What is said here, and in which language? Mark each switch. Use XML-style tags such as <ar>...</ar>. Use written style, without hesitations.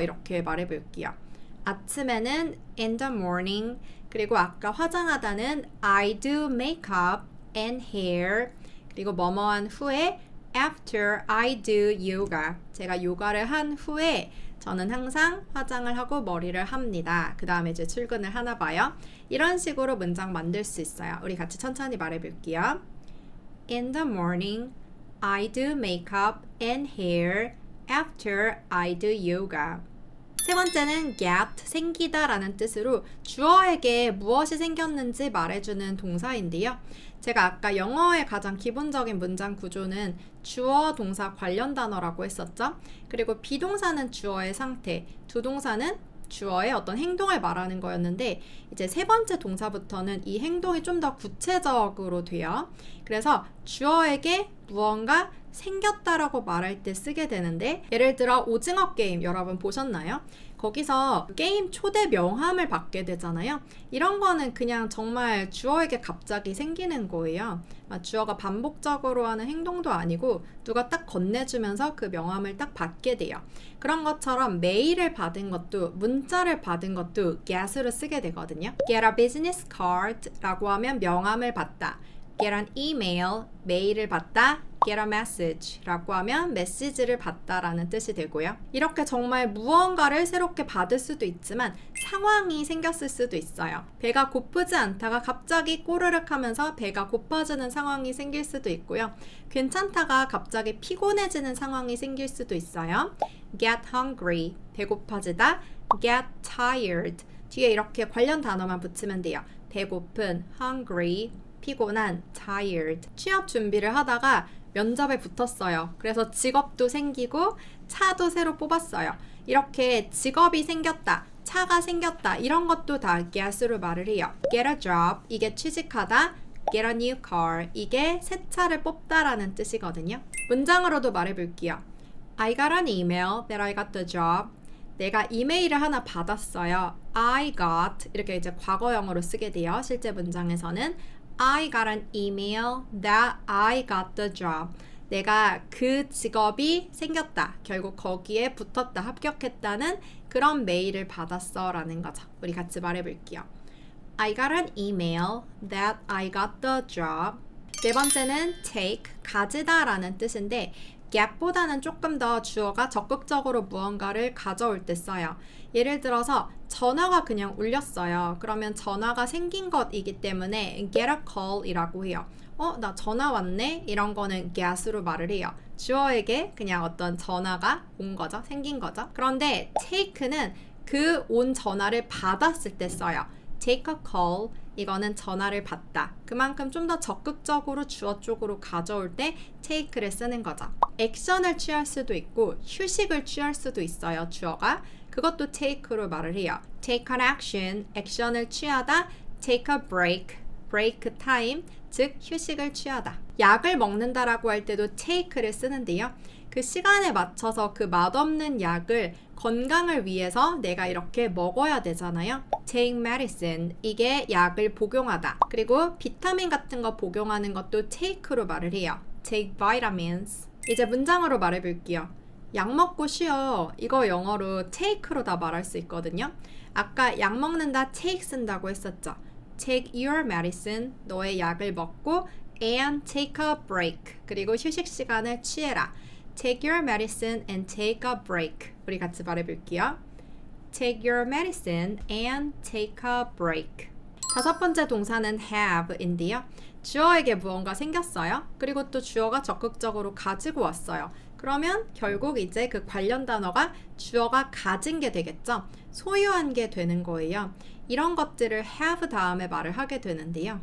<ko>이렇게 말해 볼게요. 아침에는</ko> <en>in the morning,</en> <ko>그리고 아까 화장하다는</ko> <en>I do makeup and hair,</en> <ko>그리고 뭐뭐한 후에</ko> <en>after I do yoga,</en> <ko>제가 요가를 한 후에 저는 항상 화장을 하고 머리를 합니다. 그 다음에 이제 출근을 하나 봐요. 이런 식으로 문장 만들 수 있어요. 우리 같이 천천히 말해 볼게요.</ko> <en>In the morning, I do makeup and hair after I do yoga.</en> <ko>세 번째는 get, 생기다 라는 뜻으로 주어에게 무엇이 생겼는지 말해주는 동사인데요. 제가 아까 영어의 가장 기본적인 문장 구조는 주어, 동사, 관련 단어라고 했었죠. 그리고 비동사는 주어의 상태, 두 동사는 주어의 어떤 행동을 말하는 거였는데 이제 세 번째 동사부터는 이 행동이 좀 더 구체적으로 돼요. 그래서 주어에게 무언가 생겼다라고 말할 때 쓰게 되는데 예를 들어 오징어 게임 여러분 보셨나요? 거기서 게임 초대 명함을 받게 되잖아요. 이런 거는 그냥 정말 주어에게 갑자기 생기는 거예요. 주어가 반복적으로 하는 행동도 아니고 누가 딱 건네주면서 그 명함을 딱 받게 돼요. 그런 것처럼 메일을 받은 것도 문자를 받은 것도 get으로 쓰게 되거든요.</ko> <en>get a business card</en> <ko>라고 하면 명함을 받다.</ko> <en>get an email,</en> <ko>메일을 받다.</ko> <en>get a message</en> <ko>라고 하면 메시지를 받다라는 뜻이 되고요. 이렇게 정말 무언가를 새롭게 받을 수도 있지만 상황이 생겼을 수도 있어요. 배가 고프지 않다가 갑자기 꼬르륵 하면서 배가 고파지는 상황이 생길 수도 있고요. 괜찮다가 갑자기 피곤해지는 상황이 생길 수도 있어요.</ko> <en>get hungry,</en> <ko>배고파지다.</ko> <en>get tired,</en> <ko>뒤에 이렇게 관련 단어만 붙이면 돼요. 배고픈, hungry, 피곤한, tired. 취업 준비를 하다가 면접에 붙었어요. 그래서 직업도 생기고 차도 새로 뽑았어요. 이렇게 직업이 생겼다, 차가 생겼다 이런 것도 다 get으로 말을 해요.</ko> <en>get a job,</en> <ko>이게 취직하다.</ko> <en>get a new car,</en> <ko>이게 새 차를 뽑다라는 뜻이거든요. 문장으로도 말해볼게요.</ko> <en>I got an email that I got the job.</en> <ko>내가 이메일을 하나 받았어요.</ko> <en>I got,</en> <ko>이렇게 이제 과거형으로 쓰게 돼요. 실제 문장에서는</ko> <en>I got an email that I got the job.</en> <ko>내가 그 직업이 생겼다. 결국 거기에 붙었다. 합격했다는 그런 메일을 받았어 라는 거죠. 우리 같이 말해볼게요.</ko> <en>I got an email that I got the job.</en> <ko>네 번째는 take, 가지다 라는 뜻인데 get보다는 조금 더 주어가 적극적으로 무언가를 가져올 때 써요. 예를 들어서 전화가 그냥 울렸어요. 그러면 전화가 생긴 것이기 때문에 get a call 이라고 해요. 나 전화 왔네? 이런 거는 get으로 말을 해요. 주어에게 그냥 어떤 전화가 온 거죠. 생긴 거죠. 그런데 take는 그 온 전화를 받았을 때 써요.</ko> <en>take a call,</en> <ko>이거는 전화를 받다. 그만큼 좀 더 적극적으로 주어 쪽으로 가져올 때 take를 쓰는 거죠. 액션을 취할 수도 있고 휴식을 취할 수도 있어요. 주어가. 그것도 take로 말을 해요.</ko> <en>take an action,</en> <ko>액션을 취하다.</ko> <en>take a break, break time,</en> <ko>즉 휴식을 취하다. 약을 먹는다라고 할 때도 take를 쓰는데요. 그 시간에 맞춰서 그 맛없는 약을 건강을 위해서 내가 이렇게 먹어야 되잖아요.</ko> <en>take medicine,</en> <ko>이게 약을 복용하다. 그리고 비타민 같은 거 복용하는 것도 take로 말을 해요.</ko> <en>take vitamins.</en> <ko>이제 문장으로 말해볼게요. 약 먹고 쉬어. 이거 영어로 take로 다 말할 수 있거든요. 아까 약 먹는다 take 쓴다고 했었죠.</ko> <en>take your medicine,</en> <ko>너의 약을 먹고</ko> <en>and take a break,</en> <ko>그리고 휴식 시간을 취해라.</ko> <en>take your medicine and take a break.</en> <ko>우리 같이 말해볼게요.</ko> <en>take your medicine and take a break.</en> <ko>다섯 번째 동사는 have인데요. 주어에게 무언가 생겼어요. 그리고 또 주어가 적극적으로 가지고 왔어요. 그러면 결국 이제 그 관련 단어가 주어가 가진 게 되겠죠. 소유한 게 되는 거예요. 이런 것들을 have 다음에 말을 하게 되는데요.</ko>